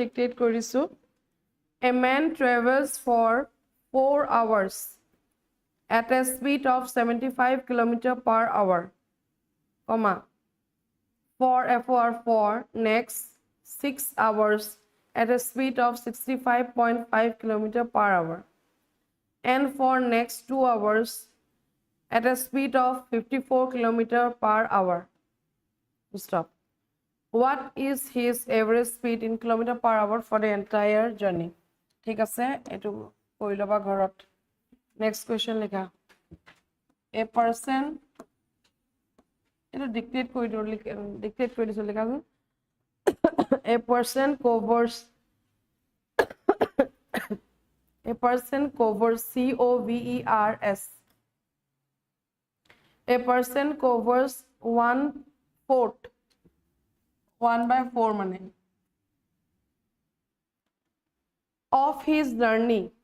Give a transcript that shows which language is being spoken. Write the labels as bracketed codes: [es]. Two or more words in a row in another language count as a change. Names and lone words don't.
[en] dictate কৰিছো a man travels for 4 hours at a speed of 75 km per hour comma for next 6 hours at a speed of 65.5 km per hour and for next 2 hours at a speed of 54 km per hour stop what is his average speed in kilometer per hour for the entire journey [as] ঠিক আছে এটো কই লবা ঘৰত [en] next question লিখা a person এটো dictate [as] কৰি দিছো লিখা [en] a person covers a person covers 1/4 1/4 মানে of his journey